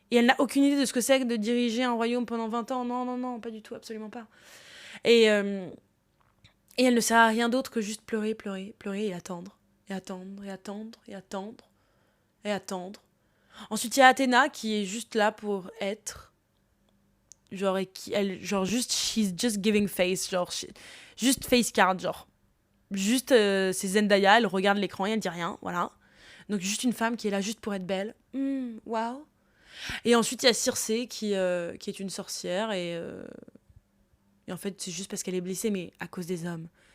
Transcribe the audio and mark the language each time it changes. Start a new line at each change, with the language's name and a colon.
French: Et elle n'a aucune idée de ce que c'est que de diriger un royaume pendant 20 ans. Non, pas du tout, absolument pas. Et elle ne sert à rien d'autre que juste pleurer et attendre. Et attendre, et attendre, et attendre, et attendre. Ensuite, il y a Athéna qui est juste là pour être. Genre, juste,
English: she's just giving face.
French: Genre, juste face card, genre. Juste, c'est Zendaya, elle regarde l'écran et elle dit rien, voilà. Donc, juste une femme qui est là juste pour être belle. Waouh. Et ensuite, il y a Circé qui est une sorcière et en fait, c'est juste parce qu'elle est blessée, mais à cause des hommes.